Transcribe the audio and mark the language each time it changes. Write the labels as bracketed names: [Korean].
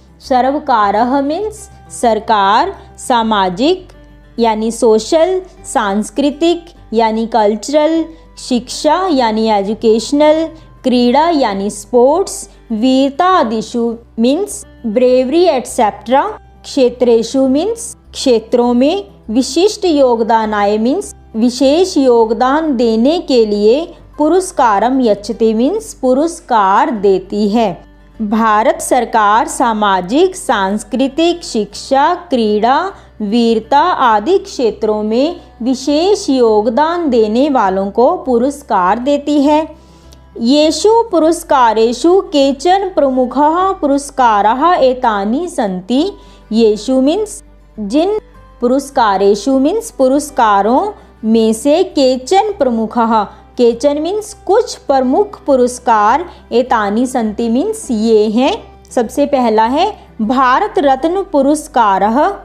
[Hindi] सर्वकारः मीन्स सरकार, सामाजिक यानी सोशल, सांस्कृतिक यानी कल्चरल, शिक्षा यानी एजुकेशनल, क्रीड़ा यानी स्पोर्ट्स, वीरता आदिशु मीन्स ब्रेवरी एटसेट्रा, क्षेत्रेषु मीन्स क्षेत्रों में, विशिष्ट योगदानाय मीन्स विशेष योगदान देने के लिए, [Sanskrit] पुरस्कारम यच्छति [Hindi] मीन्स पुरस्कार देती है। भारत सरकार सामाजिक, सांस्कृतिक, शिक्षा, क्रीड़ा, वीरता आदि क्षेत्रों में विशेष योगदान देने वालों को पुरस्कार देती है। [Sanskrit] येषु पुरस्कारेषु केचन प्रमुखः पुरस्काराः एतानि सन्ति। [Hindi] येषु मीन्स जिन पुरस्कारेषु मीन्स पुरस्कारों में से केचन प्रमुखः, केचन मीन्स कुछ प्रमुख पुरस्कार, एतानि सन्ति मीन्स ये हैं। सबसे पहला है भारत रत्न पुरस्कारः।